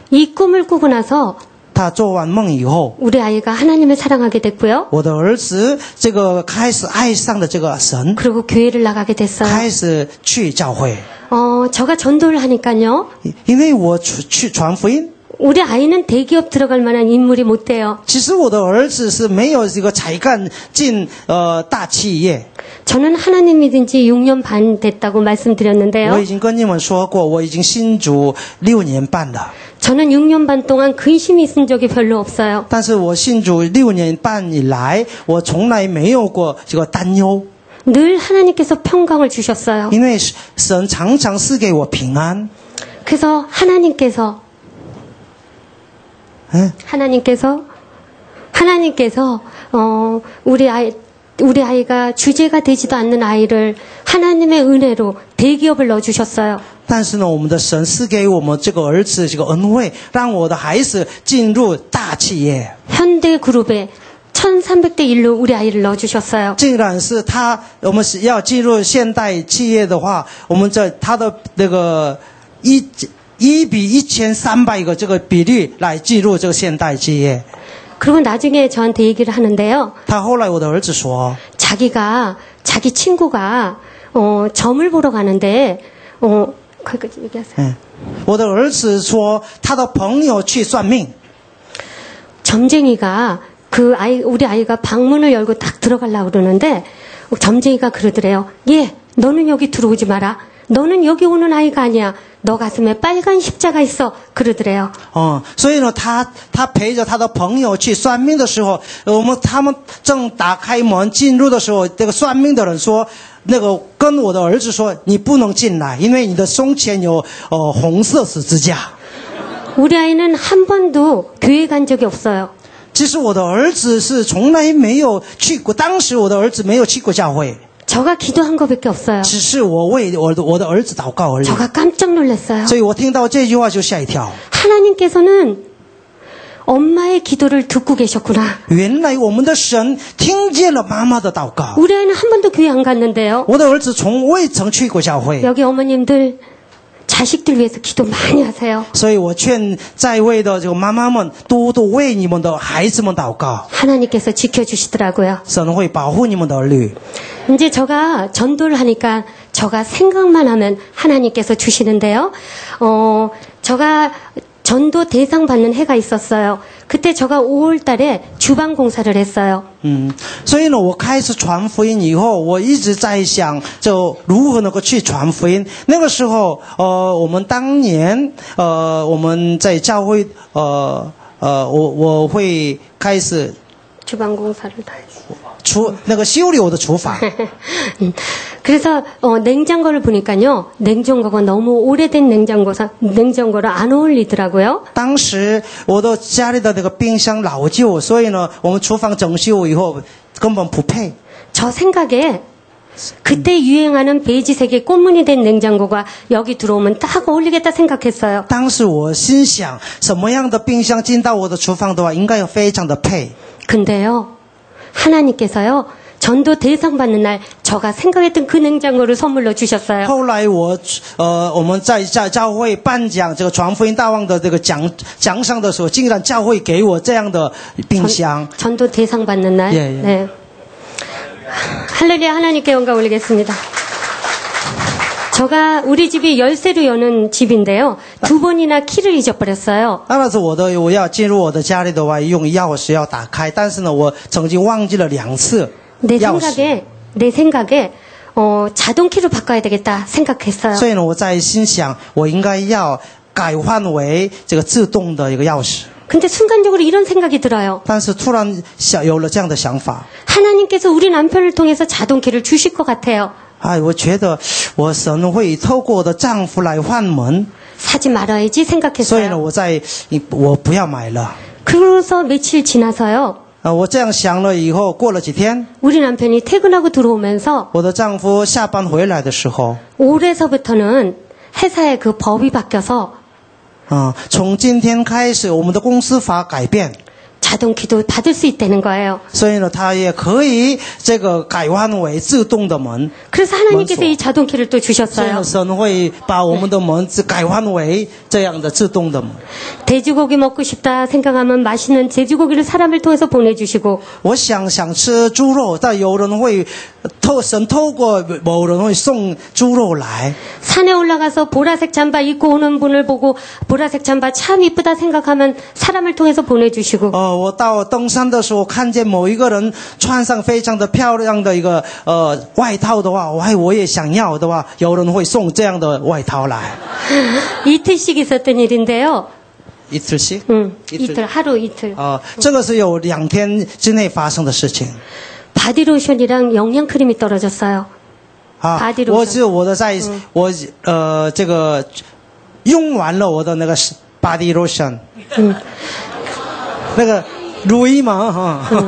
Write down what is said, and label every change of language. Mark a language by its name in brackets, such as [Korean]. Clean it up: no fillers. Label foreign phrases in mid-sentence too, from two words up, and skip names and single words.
[Korean] 이 꿈을 꾸고 나서 [Chinese] 他做完梦以后， [Korean] 우리 아이가 하나님을 사랑하게 됐고요. [Chinese] 我的儿子开始爱上了这个神， [Korean] 그리고 교회를 나가게 됐어요. [Chinese] 开始去教会。 [Korean] 저가 전도를 하니까요. [Chinese] 因为我去传福音， [Korean] 우리 아이는 대기업 들어갈 만한 인물이 못 돼요. [Chinese] 其实我的儿子是没有这个才干进大企业。 [Korean] 저는 하나님 믿은 지 6년 반 됐다고 [Chinese] 我 [Korean] 말씀드렸는데요. [Chinese] 已经跟你们说过，我已经信主6年半了。 [Korean] 저는 6년 반 동안 근심이 있은 적이 별로 없어요. [Chinese] 但是我信主6年半以来，我从来没有过这个担忧， [Korean] 늘 하나님께서 평강을 주셨어요. [Chinese] 因为神常常赐给我平安。 [Korean] 그래서 하나님께서 우리 아이가 주제가 되지도 않는 아이를 하나님의 은혜로 대기업을 넣어주셨어요. [Chinese] 但是呢，我们的神赐给我们这个儿子这个恩惠，让我的孩子进入大企业。 [Korean] 현대그룹에 1300대 1로 우리 아이를 넣어주셨어요. [Chinese] 竟然是我们是要进入现代企业的话，我们他的那个1比1300个这个比例来进入这个现代企业。 [Korean] 그리고 나중에 저한테 얘기를 하는데요. [Chinese] 他后来我的儿子说， [Korean] 자기 친구가 점을 보러 가는데 거기까지 얘기하세요. [Chinese] 我的儿子说他的朋友去算命， [Korean] 점쟁이가 우리 아이가 방문을 열고 딱 들어가려고 그러는데 점쟁이가 그러더래요. 예, 너는 여기 들어오지 마라. 너는 여기 오는 아이가 아니야. 너 가슴에 빨간 십자가 있어. 그러더래요. [Chinese] 所以呢，他陪着他的朋友去算命的时候，他们正打开门进入的时候，这个算命的人说，跟我的儿子说，你不能进来，因为你的胸前有红色十字架。 [Korean] 우리 아이는 한 번도 교회 간 적이 없어요. [Chinese] 其实我的儿子是从来没有去过，当时我的儿子没有去过教会。 [Korean] 저가 기도한 것밖에 없어요. [Chinese] 只是我为我的儿子祷告而已。 [Korean] 저가 깜짝 놀랐어요. [Chinese] 所以我听到这句话就吓一跳。 [Korean] 하나님께서는 엄마의 기도를 듣고 계셨구나. [Chinese] 原来我们的神听见了妈妈的祷告。 [Korean] 우리 아이는 한 번도 교회 안 갔는데요. [Chinese] 我的儿子从未曾去过教会， [Korean] 여기 어머님들 자식들 위해서 기도 많이 하세요. [Chinese] 所以我劝在位的这个妈妈们多多为你们的孩子们祷告， [Korean] 하나님께서 지켜주시더라고요. [Chinese] 神会保护你们的儿女。 [Korean] 이제 제가 전도를 하니까 제가 생각만 하면 하나님께서 주시는데요. 제가 전도 대상 받는 해가 있었어요. 그때 제가 5월 달에 주방 공사를 했어요. [Chinese] 所以呢，我开始传福音以后，我一直在想，就如何能够去传福音。那个时候，我们当年，我们在教会，我会开始 [Korean] 주방 공사를 다 했어요. [Chinese] 那个修理我的厨房。 [Korean] 그래서 냉장고를 보니까요. 냉장고가 너무 오래된 냉장고라 안 어울리더라고요. [Chinese] 当时我的家里的那个冰箱老旧，所以呢，我们厨房整修以后根本不配。 [Korean] 저 생각에 그때 유행하는 베이지색의 꽃무늬 된 냉장고가 여기 들어오면 딱 어울리겠다 생각했어요. [Chinese] 当时我心想，什么样的冰箱进到我的厨房的话，应该要非常的配。 [Korean] 근데요. 하나님께서요. 전도 대상 받는 날 제가 생각했던 그 냉장고를 선물로 주셨어요. [Chinese] 后来我们在教会颁奖这个传福音大王的这个奖赏的时候，竟然教会给我这样的冰箱。 [Korean] 전도 대상 받는 날. 예, 예. 네. 할렐루야 하나님께 영광 올리겠습니다. 제가 우리 집이 열쇠로 여는 집인데요. 2번이나 키를 잊어버렸어요. [Chinese] 那是我要进入我的家里的话，用钥匙要打开，但是呢，我曾经忘记了2次 [Korean] 내 [Chinese] 钥匙。 [Korean] 생각에 자동 키로 바꿔야 되겠다 생각했어요. [Chinese] 所以呢，我在心想，我应该要改换为这个自动的一个钥匙。 [Korean] 근데 순간적으로 이런 생각이 들어요. [Chinese] 但是突然有了这样的想法， [Korean] 하나님께서 우리 남편을 통해서 자동 키를 주실 것 같아요. [Chinese] 我觉得我神会透过我的丈夫来换门， [Korean] 사지 말아야지 [Chinese] 所以呢， [Korean] 생각했어요. [Chinese] 我不要买了。 [Korean] 그래서 며칠 지나서요. [Chinese] 我这样想了以后，过了几天， [Korean] 우리 남편이 퇴근하고 들어오면서 [Chinese] 我的丈夫下班回来的时候， [Korean] 올해서부터는 회사의 그 법이 바뀌어서 [Chinese] 从今天开始，我们的公司法改变， [Korean] 자동 키도 받을 수 있다는 거예요. [Chinese] 所以呢，他也可以这个改换为自动的门。 [Korean] 그래서 하나님께서 원소. 이 자동 키를 또 [Chinese] 所以 [Korean] 주셨어요. [Chinese] 呢，神会把我们的门改换为这样的自动的门。 [Korean] 돼지고기 먹고 싶다 생각하면 맛있는 돼지고기를 사람을 통해서 보내주시고 [Chinese] 我想吃猪肉，但有人会神透过某人会送猪肉来。 [Korean] 산에 올라가서 보라색 잠바 입고 오는 분을 보고 보라색 잠바 참 이쁘다 생각하면 사람을 통해서 보내주시고 [Chinese] 我到登山的时候，看见某一个人穿上非常的漂亮的一个外套的话，我也想要的话，有人会送这样的外套来。 [Korean] 이틀씩 있었던 일인데요. 이틀씩? 이틀 하루 이틀. [Chinese] 这个是有2天之内发生的事情。 [Korean] 바디로션이랑 영양크림이 떨어졌어요. [Chinese] 我这个用完了我的那个 [English] body lotion， [Chinese] 那个乳液嘛，